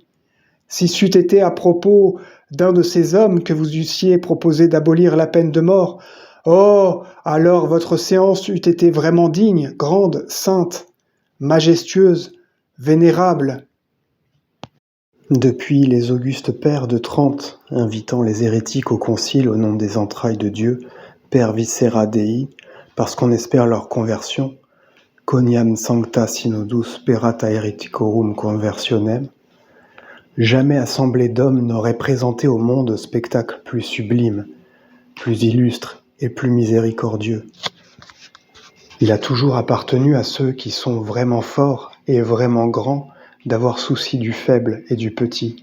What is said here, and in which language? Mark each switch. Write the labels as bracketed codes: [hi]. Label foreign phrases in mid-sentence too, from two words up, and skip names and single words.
[fr] Si c'eût été à propos d'un de ces hommes que vous eussiez proposé d'abolir la peine de mort, oh, alors votre séance eût été vraiment digne, grande, sainte, majestueuse, vénérable. Depuis les augustes pères de Trente, invitant les hérétiques au concile au nom des entrailles de Dieu, [la] per viscera Dei, [fr] parce qu'on espère leur conversion, [la] quoniam sancta synodus sperata hereticorum conversionem, [fr] jamais assemblée d'hommes n'aurait présenté au monde spectacle plus sublime, plus illustre et plus miséricordieux. Il a toujours appartenu à ceux qui sont vraiment forts et vraiment grands d'avoir souci du faible et du petit.